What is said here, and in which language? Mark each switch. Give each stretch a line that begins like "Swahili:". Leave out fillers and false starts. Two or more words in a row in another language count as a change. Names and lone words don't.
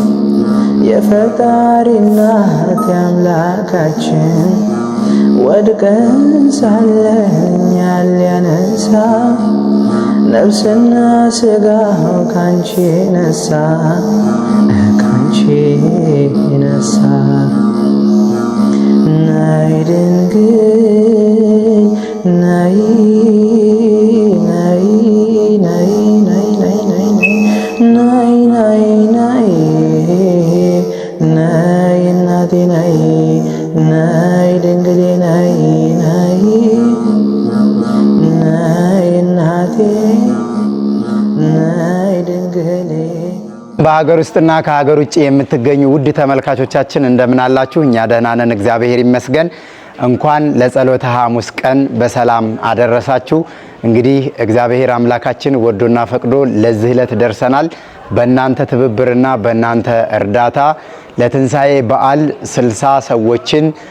Amharic: የፈጣሪ እናት የአምላካችን ወድቀን ሳለን ያልያነሳ ነፍስና ስጋው ካንቺ ነሳ ካንቺ ነሳ። ናይ ድንግል ናይ ናይ ናይ ናይ ናይ ናይ ናይ ናይ ናይ እናቴ ናይ ናይ ድንግሌ ናይ ናይ ናይ እናቴ ናይ ድንግሌ። በሀገር ውስጥና ከሀገር ውጭ የምትገኙ ውድ ተመልካቾቻችን እንደምን አላችሁ? እኛ ደህና ነን፣ እግዚአብሔር ይመስገን። እንኳን ለጸሎተ ሐሙስ ቀን በሰላም አደረሳችሁ። እንግዲህ እግዚአብሔር አምላካችን ወዶና ፈቅዶ ለዚህ ዕለት ደርሰናል። በእናንተ ትብብርና በእናንተ እርዳታ ለትንሣኤ በዓል 60 ሰዎችን